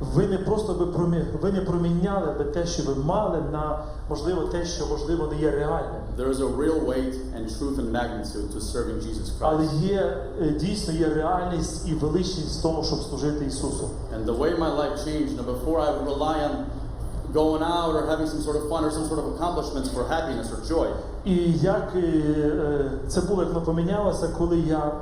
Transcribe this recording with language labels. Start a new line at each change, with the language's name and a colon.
Ukrainian: Ви не просто ви не проміняли би те, що ви мали, на можливо те, що можливо не є реальним.
English: There is a real weight and truth and magnitude to serving Jesus
Ukrainian: Але
English: Christ.
Ukrainian: є дійсно є реальність і величність в тому, щоб служити Ісусу.
English: And the way my life changed, before I would rely on going out or having some sort of fun or some sort of accomplishments for happiness or joy.
Ukrainian: І як це було, як воно помінялося, коли я